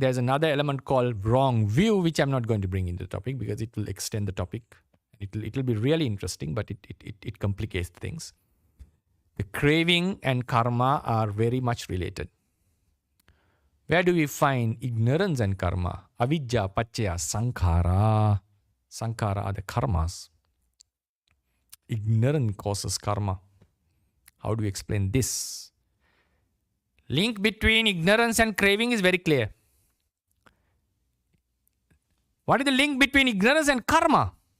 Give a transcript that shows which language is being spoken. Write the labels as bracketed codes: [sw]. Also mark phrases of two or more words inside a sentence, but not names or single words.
[en] There's another element called wrong view, which I'm not going to bring into the topic because it will extend the topic. It'll be really interesting, but it complicates things. The craving and karma are very much related. Where do we find ignorance and karma? [pi] Avidya paccaya sankhara. [en] Sankhara are the karmas. Ignorance causes karma. How do we explain this? Link between ignorance and craving is very clear. What is the link between ignorance and karma?